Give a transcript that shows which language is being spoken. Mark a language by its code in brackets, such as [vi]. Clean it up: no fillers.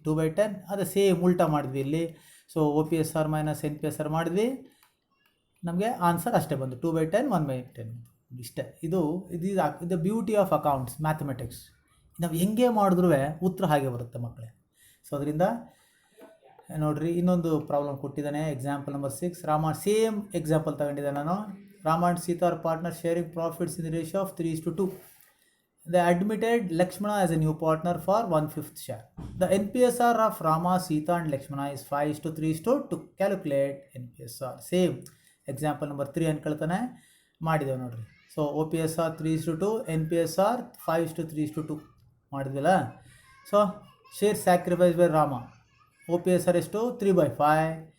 [kn] 2/10 ಅದೇ ಸೇಮ್ ಉಲ್ಟಾ ಮಾಡಿದ್ವಿ ಇಲ್ಲಿ. ಸೊ OPSR ಮೈನಸ್ NPSR ಮಾಡಿದ್ವಿ, ನಮಗೆ ಆನ್ಸರ್ ಅಷ್ಟೇ ಬಂದು 2/10 1/10 ಇಷ್ಟೇ. ಇದು [en] Beauty of accounts mathematics. [kn] ನಾವು ಹೆಂಗೆ ಮಾಡಿದ್ರೂ ಉತ್ತರ ಹಾಗೆ ಬರುತ್ತೆ ಮಕ್ಕಳೇ. ಸೊ ಅದರಿಂದ ನೋಡಿರಿ, ಇನ್ನೊಂದು ಪ್ರಾಬ್ಲಮ್ ಕೊಟ್ಟಿದ್ದಾನೆ. Example number 6. ಸೇಮ್ ಎಕ್ಸಾಂಪಲ್ ತಗೊಂಡಿದ್ದೆ ನಾನು. [en] Rama and Sita are partners sharing profits in the ratio of 3:2. They admitted Lakshmana as a new partner for 1/5 share. The NPSR of Rama, Sita and Lakshmana is 5:3:2. Calculate NPSR. [kn] Same example number 3 ಅನ್ಕೊಳ್ತಾನೆ ಮಾಡಿದ್ದೇವೆ ನೋಡಿರಿ. So OPSR 3:2, NPSR 5:3:2 ಮಾಡಿದ್ವಲ್ಲ. So share sacrifice by Rama. OPSR ಎಷ್ಟು, 3/5.